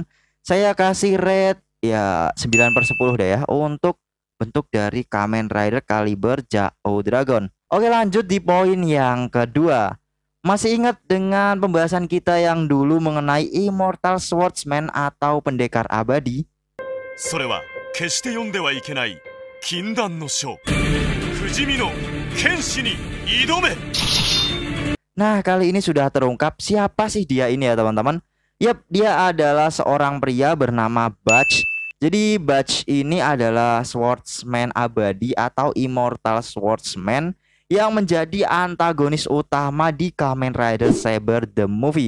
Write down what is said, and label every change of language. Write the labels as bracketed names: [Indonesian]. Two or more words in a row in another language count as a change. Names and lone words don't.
[Indonesian] Saya kasih rate ya 9/10 deh ya untuk bentuk dari Kamen Rider Caliber Jao Dragon. Oke, lanjut di poin yang kedua. Masih ingat dengan pembahasan kita yang dulu mengenai [English] Immortal Swordsman [Indonesian] atau pendekar abadi? [Japanese] それは決して読んではいけない禁断の書不死身の剣士に挑め。 [Indonesian] Nah, kali ini sudah terungkap siapa sih dia ini ya teman-teman. Yap, dia adalah seorang pria bernama Butch. Jadi Butch ini adalah swordsman abadi atau [English] Immortal Swordsman [Indonesian] yang menjadi antagonis utama di Kamen Rider Saber the Movie.